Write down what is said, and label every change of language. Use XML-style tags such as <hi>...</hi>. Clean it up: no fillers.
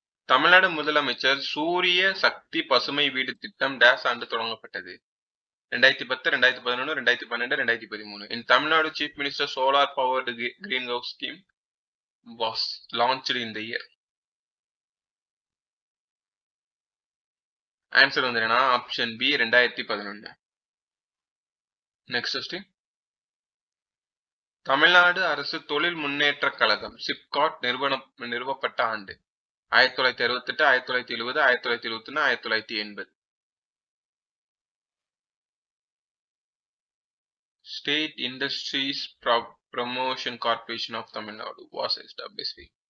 <ta>தமிழ்நாடு முதலமைச்சர் சூரிய சக்தி பசுமை வீடு திட்டம் டேஸ் ஆண்டு தொடங்கப்பட்டது. 2010, 2011, 2012, 2013.</ta> <en>In Tamil Nadu, Chief Minister Solar Powered Greenhouse Scheme was launched in the year.</en> <ta>Answer வந்து option B 2011. Next question. Tamil Nadu அரசு தொழில் முன்னேற்ற கழகம் சிப்காட் நிறுவப்பட்ட ஆண்டு 1968, 1970, 1971, 1980.</ta> <en>State Industries Promotion Corporation of Tamil Nadu was established.</en>